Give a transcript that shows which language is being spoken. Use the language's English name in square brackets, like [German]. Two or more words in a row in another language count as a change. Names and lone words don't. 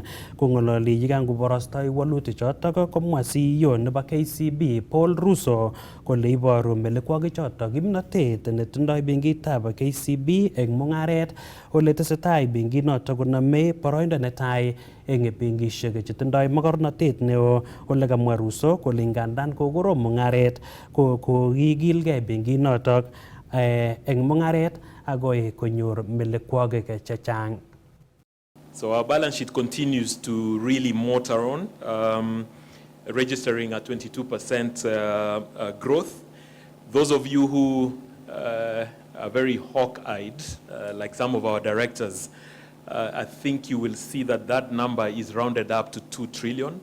[Kalenjin] Kong'ololi yekangoborostoi walutik chotok komwa CEO nebo KCB Paul Russo kole iboru melekwokik chotok kimnotet netindoi benkitab KCB eng mung'aret ole tesetai kotesetai benkinoto konome boroindo netai eng benkishek chetindoi mogornotet neo kole kamwa Russo kole ngandan kokorom mung'aret kokikilgei benkinotok eng mung'aret agoi konyor melekwogik chechang. [English] So our balance sheet continues to really motor on, registering a 22% growth. Those of you who are very hawk-eyed, like some of our directors, I think you will see that that number is rounded up to 2 trillion.